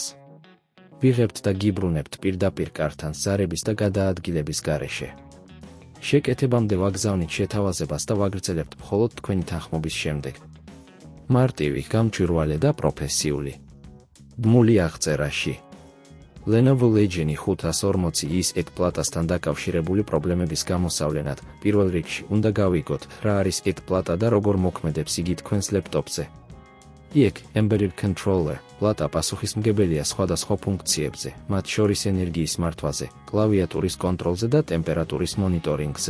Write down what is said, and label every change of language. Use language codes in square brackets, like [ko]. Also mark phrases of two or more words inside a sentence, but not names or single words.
[ka] ვიღებთ და გიბრუნებთ პირდაპირ კართან ზარების და გადაადგილების გარეშე. შეკეთებამდე ვაგზავნით შეთავაზებას და ვაგრძელებთ მხოლოდ თქვენი თანხმობის შემდეგ. მარტივი, გამჭვირვალე და პროფესიული. ბმული აღწერაში. Lenovo Legion 540i-ის ეგ პლატასთან დაკავშირებული პრობლემების გამოსავლენად პირველ რიგში უნდა გავიგოთ, რა არის ეგ პლატა და როგორ მოქმედებს იგი თქვენს ლეპტოპზე. [en] EEC Embedded Controller [ka] პლატა პასუხისმგებელია სხვადასხვა ფუნქციებზე, მათ შორის ენერგიის მართვაზე, კლავიატურის კონტროლზე და ტემპერატურის მონიტორინგზე.